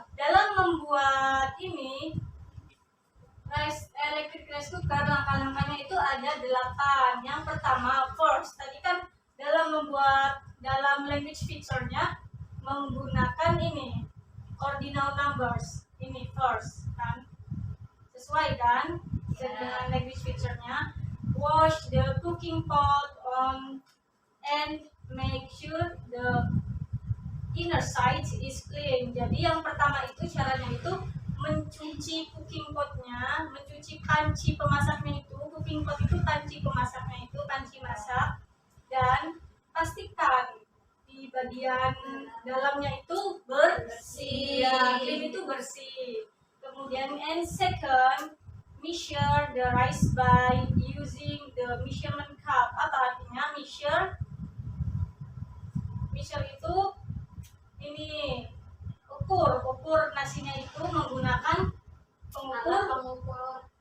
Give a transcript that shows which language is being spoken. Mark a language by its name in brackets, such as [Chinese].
[Indonesian] Dalam membuat ini [English] electric rice cooker, [Indonesian] langkah-langkahnya itu ada 8. Yang pertama, first. Tadi kan dalam language feature-nya menggunakan ini [English] ordinal numbers. [Indonesian] Ini first kan. Sesuai kan dengan language feature-nya. [English] Wash the cooking pot on and make sure the inner side is clean. [Indonesian] Jadi yang pertama itu caranya itu mencuci cooking potnya, mencuci panci pemasaknya itu. Cooking pot itu panci pemasaknya itu, panci masak. Dan pastikan di bagian dalamnya itu bersih. Ya, clean itu bersih. Kemudian [English] and second, measure the rice by using the measurement cup. [Indonesian] Apa artinya measure? Measure itu ini ukur nasinya itu menggunakan pengukur.